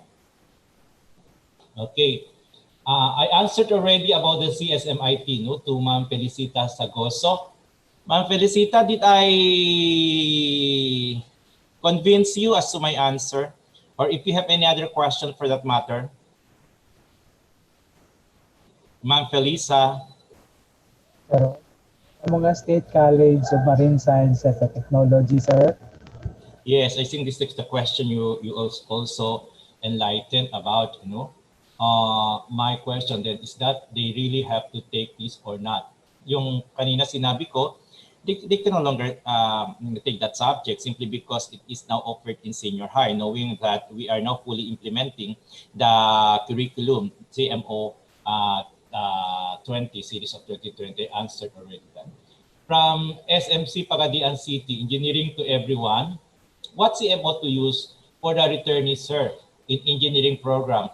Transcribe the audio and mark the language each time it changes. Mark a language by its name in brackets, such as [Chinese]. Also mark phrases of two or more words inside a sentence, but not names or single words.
[English] Okay. I answered already about the CSMIT, no, to Ma'am Felicita Sagoso. Ma'am Felicita, did I convince you as to my answer? Or if you have any other question for that matter? Ma'am Felisa. [Filipino] Pero, mga State College of Marine Sciences and Technology, sir. [English] Yes, I think this is the question you also enlightened about, you know. My question then is that they really have to take this or not. [Filipino] Yung kanina sinabi ko, [English] they can no longer take that subject simply because it is now offered in senior high, knowing that we are now fully implementing the curriculum, CMO 20, series of 2020, answered already that. From SMC Pagadian City, engineering to everyone, what CMO to use for the returnee, sir, in engineering program?